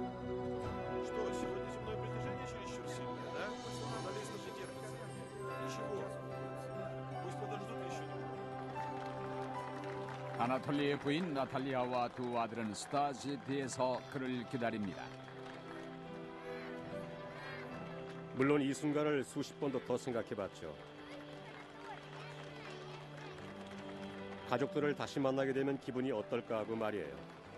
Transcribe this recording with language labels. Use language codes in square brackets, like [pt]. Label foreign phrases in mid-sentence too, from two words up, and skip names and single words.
[ru] Что, сегодня земное притяжение чересчур сильное, да? Надо если терпится. Ничего. Пусть подождут еще немного. [ko] 아나톨리의 부인 나탈리아와 두 아들은 스타시티에서 그를 기다립니다. 물론 이 순간을 수십 번도 더 생각해봤죠. 가족들을 다시 만나게 되면 기분이 어떨까 하고 말이에요.